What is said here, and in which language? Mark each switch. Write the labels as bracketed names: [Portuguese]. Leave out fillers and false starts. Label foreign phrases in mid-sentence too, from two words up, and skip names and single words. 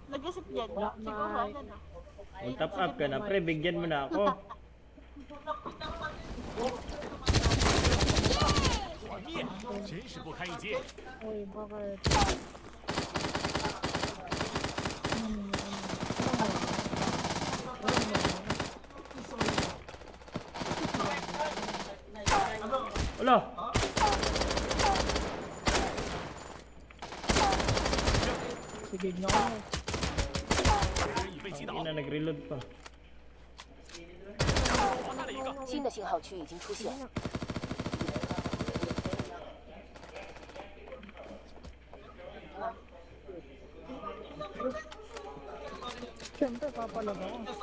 [Filipino] nag-isip dyan. Siguro, ano na. Mag- [English] top up [Filipino] ka na, pre. Bigyan mo na ako. [Chinese] 团灭，真是不堪一击。 [Filipino] Uy, bakit? Wala. Sige nga ako. [Chinese] 敌人已被击倒， [Filipino] Ina, nag-reload pa. [Chinese] 活下了一个。新的信号区已经出现。 [Filipino] Siyempre, papalag ako.